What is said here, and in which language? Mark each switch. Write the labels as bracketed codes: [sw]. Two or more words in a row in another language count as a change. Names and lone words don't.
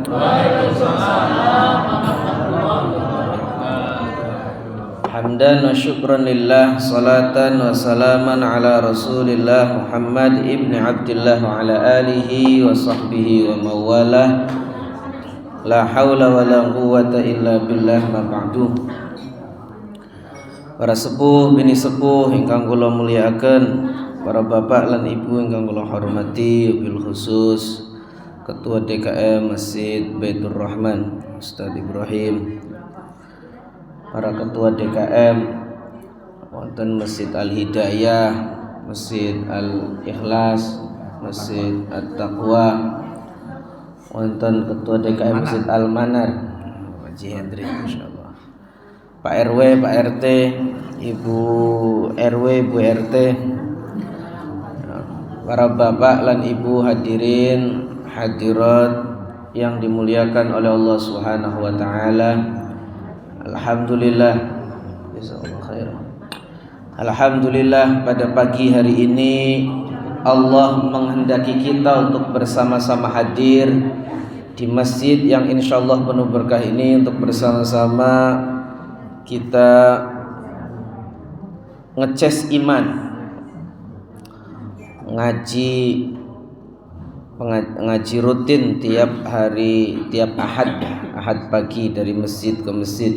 [ar] حمدا وشكرا لله، صلاة وسلاما على رسول الله محمد بن عبد الله وعلى آله وصحبه ومن والاه. لا حول ولا قوة إلا بالله، أما بعد. [jv] Para sepuh bini sepuh ingkang kula mulyakaken, para bapak lan ibu ingkang kula hormati, [ar] بالخصوص [jv] Ketua DKM Masjid Baitur Rahman Ustaz Ibrahim, para ketua DKM wonten Masjid Al Hidayah, Masjid Al Ikhlas, Masjid At-Taqwa, wonten ketua DKM Masjid Al Manar Haji Hendri, insyaallah, Pak RW, Pak RT, Ibu RW, Ibu RT, [id] para bapak dan ibu hadirin hadirat yang dimuliakan oleh [ar] الله سبحانه وتعالى. الحمد لله، جزاك الله خيرا. [id] Alhamdulillah, pada pagi hari ini Allah menghendaki kita untuk bersama-sama hadir di masjid yang insyaallah penuh berkah ini untuk bersama-sama kita ngeces iman, ngaji rutin tiap hari, tiap ahad pagi dari masjid ke masjid.